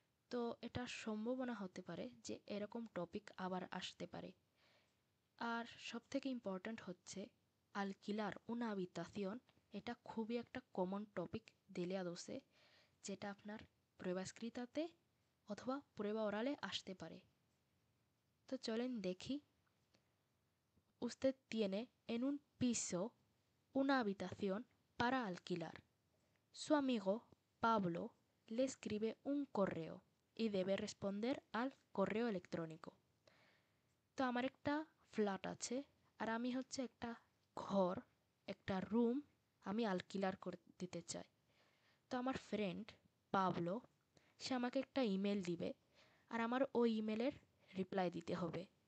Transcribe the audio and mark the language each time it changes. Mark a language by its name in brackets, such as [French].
[Bangla] তো এটা সম্ভাবনা হতে পারে যে এরকম টপিক আবার আসতে পারে। আর সবথেকে ইম্পর্ট্যান্ট হচ্ছে [Spanish] আলকিলার una habitación, [Bangla] এটা খুবই একটা কমন টপিক দেলিয়া দোসে, যেটা আপনার prueba escritaতে অথবা prueba orale আসতে পারে। তো চলেন দেখি। [Spanish] Usted tiene en un piso una habitación para alquilar. Su amigo Pablo le escribe un correo y debe responder al correo electrónico. [Bangla] তো আমার একটা ফ্ল্যাট আছে, আর আমি হচ্ছে একটা ঘর, একটা রুম আমি আলকিলার করে দিতে চাই। তো আমার ফ্রেন্ড পাবলো, সে আমাকে একটা ইমেল দিবে, আর আমার ওই ইমেলের রিপ্লাই দিতে হবে।